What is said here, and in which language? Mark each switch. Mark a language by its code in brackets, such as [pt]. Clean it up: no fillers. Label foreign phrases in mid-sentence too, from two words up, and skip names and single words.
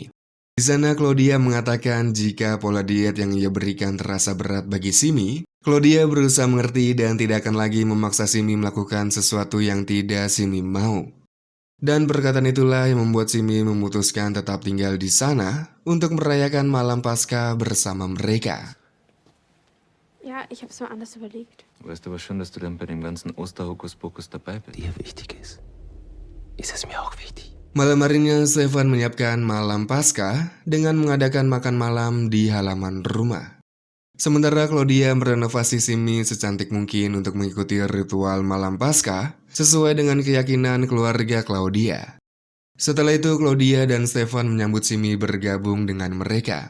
[id] Di sana, Claudia mengatakan jika pola diet yang ia berikan terasa berat bagi Simi, Claudia berusaha mengerti dan tidak akan lagi memaksa Simi melakukan sesuatu yang tidak Simi mau. Dan perkataan itulah yang membuat Simi memutuskan tetap tinggal di sana untuk merayakan malam Paskah bersama mereka. [de] Ja, ich habe es mir anders überlegt. Weißt aber schon, dass du dann bei dem ganzen Osterhokuspokus dabei bist. Dir wichtig ist es mir auch wichtig. [id] Malam harinya, Stefan menyiapkan malam Paskah dengan mengadakan makan malam di halaman rumah. Sementara Claudia merenovasi Simi secantik mungkin untuk mengikuti ritual malam Paskah sesuai dengan keyakinan keluarga Claudia. Setelah itu, Claudia dan Stefan menyambut Simi bergabung dengan mereka.